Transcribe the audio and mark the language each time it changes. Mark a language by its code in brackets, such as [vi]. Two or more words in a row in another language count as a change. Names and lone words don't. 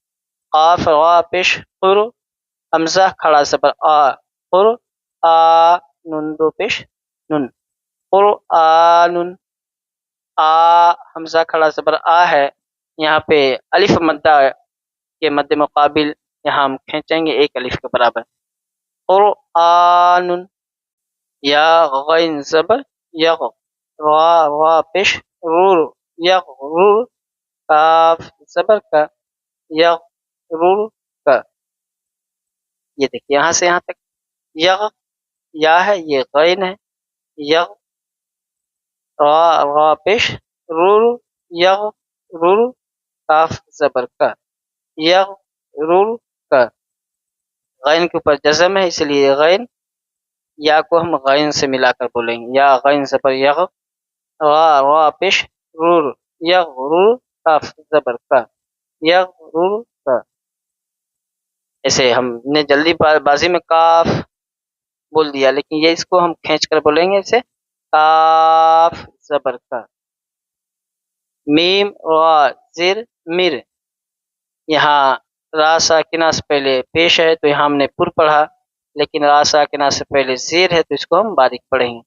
[ur] قاف را پیش قر، حمزہ کھڑا زبر آ، قر آ، نون دو پیش نن، قرآن۔ آ حمزہ کھڑا زبر آ ہے، یہاں پہ الف مدہ کے مد مقابل یہاں ہم کھینچیں گے ایک الف کے برابر، قرآن۔ یا غین زبر یغ، را پیش رور، یغرر، کاف زبر کا، یغرر کا۔ یہ دیکھیں یہاں سے یہاں تک یغ یا ہے، یہ غین ہے، یغ، را پیش رور، یغرر، کاف زبر کا، یغرر کا۔ غین کے اوپر جزم ہے اس لیے غین، یا کو ہم غین سے ملا کر بولیں گے، یا غین زبر یغ، را پیش رور، یغرر، کاف زبر کا، یغرر کا۔ ایسے ہم نے جلدی بازی میں کاف بول دیا، لیکن یہ اس کو ہم کھینچ کر بولیں گے اسے کاف زبر کا۔ میم را زر مر، یہاں را ساکنہ سے پہلے پیش ہے تو یہاں ہم نے پر پڑھا، لیکن را ساکنہ سے پہلے زیر ہے تو اس کو ہم باریک پڑھیں گے۔